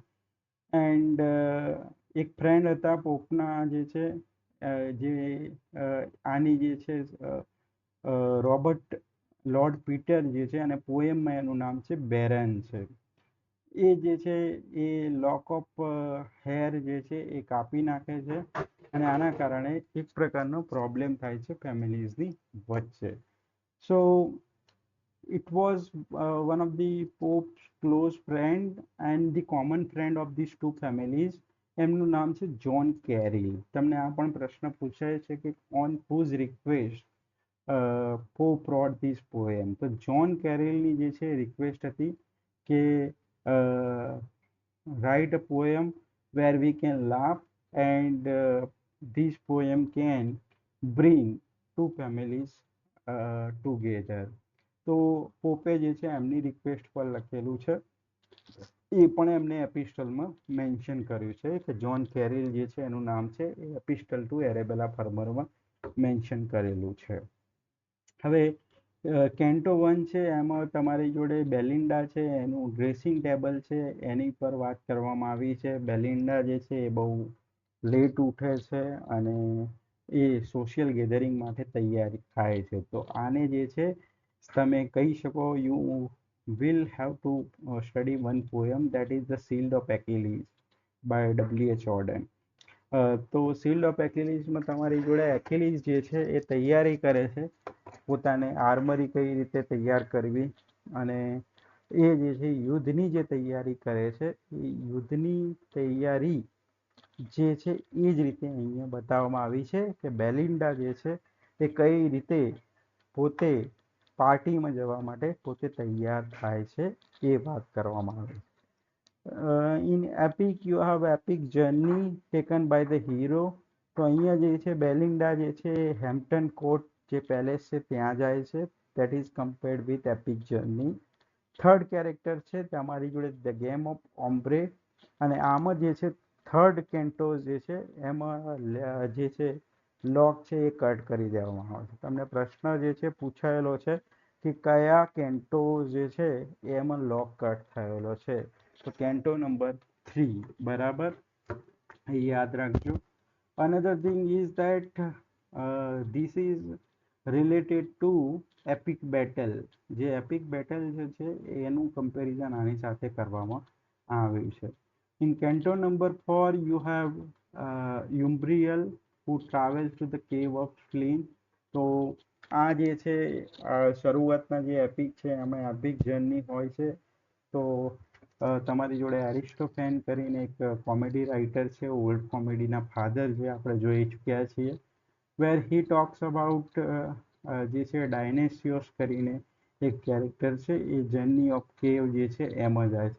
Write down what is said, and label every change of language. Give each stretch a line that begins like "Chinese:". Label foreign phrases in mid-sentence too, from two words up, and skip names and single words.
Gujarati: એન્ડ એક ફ્રેન્ડ હતા પોપના જે છે જે આની જે છે રોબર્ટ લોર્ડ પીટર જે છે અને પોએમમાં એનું નામ છે બેરન છે. એ જે છે એ
English: lock of hair
Gujarati: જે છે એ કાપી નાખે છે અને આના કારણે એક પ્રકારનો પ્રોબ્લેમ થાય છે ફેમિલીઝની વચ્ચે.
English: સો it was one of the Pope's close friend and the common friend of these two families.
Gujarati: એમનું નામ છે જોન કેરી. તમને આ પણ પ્રશ્ન પૂછાય છે કે
English: on whose request Pope wrote this poem.
Gujarati: તો જોન કેરીલની જે છે રિક્વેસ્ટ હતી કે
English: write a poem where we can laugh and this poem can bring two families together.
Gujarati: તો પોપે જે છે એમની રિક્વેસ્ટ પર લખેલું છે. એ પણ એમને એપિસ્ટલમાં મેન્શન કર્યું છે કે જોન કેરીલ જે છે એનું નામ છે એ એપિસ્ટલ ટુ એરેબેલા ફર્મરમાં મેન્શન કરેલું છે. હવે કેન્ટો 1 છે એમાં તમારી જોડે બેલિન્ડા છે, એનું
English: dressing table
Gujarati: છે, એની પર વાત કરવામાં આવી છે. બેલિન્ડા જે છે એ બહુ લેટ ઉઠે છે અને એ
English: social gathering
Gujarati: માટે તૈયારી થાય છે. તો આને જે છે તમે કહી શકો
English: યુ will have to study one poem that is the Shield of Achilles by W.H. Auden.
Gujarati: તો શિલ્ડ ઓફ એક્લિલીસમાં તમારી જોડે એક્લિલીસ જે છે એ તૈયારી કરે છે, પોતાને આર્મરી કઈ રીતે તૈયાર કરવી, અને એ જે છે યુદ્ધની જે તૈયારી કરે છે એ યુદ્ધની તૈયારી જે છે એ જ રીતે અહીંયા બતાવવામાં આવી છે કે બેલિન્ડા જે છે એ કઈ રીતે પોતે પાર્ટીમાં જવા માટે પોતે તૈયાર થાય છે એ વાત કરવામાં આવે છે.
English: In epic you have epic journey taken by the hero.
Gujarati: તો અહીંયા જે છે બેલિન્ડા જે છે હેમ્પટન કોર્ટ જે પેલેસ છે ત્યાં જાય છે.
English: that is compared with epic journey. third character
Gujarati: છે તમારી જોડે ધ ગેમ ઓફ ઓમ્બ્રે, અને આમાં જે છે
English: third cantos
Gujarati: જે છે એમાં જે છે લોક છે એ કટ કરી દેવામાં આવે છે. તમને પ્રશ્ન જે છે પૂછાયેલો છે કે કયા કેન્ટોસ જે છે એમાં લોક કટ થયેલો છે, તો
English: canto number
Gujarati: 3 બરાબર, એ યાદ રાખજો.
English: another thing is that this is related to epic battle.
Gujarati: જે
English: epic battle
Gujarati: જે છે એનું કમ્પેરિઝન આની સાથે કરવામાં આવ્યું છે.
English: in canto number 4 you have Umbriel who travels to the cave of Flynn.
Gujarati: તો આ જે છે શરૂઆતના જે એપિક છે એમાં
English: epic journey
Gujarati: હોય છે. તો તમારી જોડે એરિસ્ટોફેન કરીને એક
English: comedy writer
Gujarati: છે,
English: old comedyના
Gujarati: ફાધર જે આપણે જોઈ ચૂક્યા છીએ,
English: where he talks about
Gujarati: જે છે ડાયનેસિયોસ કરીને એક કેરેક્ટર છે, એ
English: journey of cave
Gujarati: જે છે એમાં જાય છે.